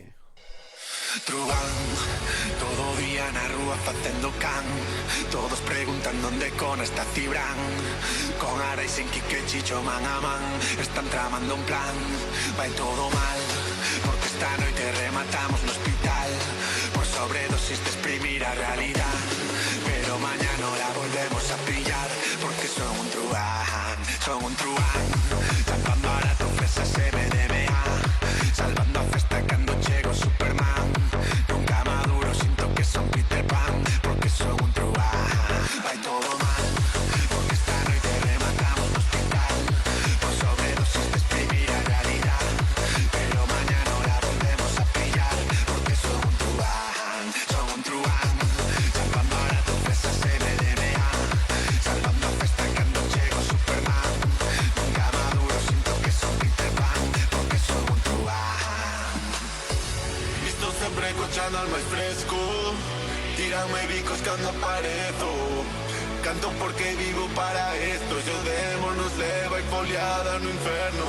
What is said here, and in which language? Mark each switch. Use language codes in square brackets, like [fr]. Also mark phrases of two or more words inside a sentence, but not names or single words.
[gl] Truán, todo día na rúa facendo can, todos preguntan onde con esta Cibran. Con Araisen, Quique, Chicho, man a man, están tramando un plan, vai todo mal, porque esta noite rematamos no hospital, [es] por sobredosis de exprimir a realidad, pero mañana la volvemos a pillar, [gl] porque son un truán, [es] salvando barato, fresas MDMA, [gl] salvando a festa cando chego Superman, nunca maduro, sinto que son Peter Pan, porque son un truán, vai todo mal, porque esta noite rematamos no hospital, [es] por sobredosis de exprimir a realidad, pero mañana la volvemos a pillar, [gl] porque son un truán, [es] salvando barato, fresas MDMA, [gl] salvando a festa cando chego Superman, nunca maduro, sinto que son Peter Pan, porque son un truán. Estou sempre co Chanal máis fresco, tírame bicos cando aparezo, canto porque vivo para esto, yo demo nos leva e foliada no inferno.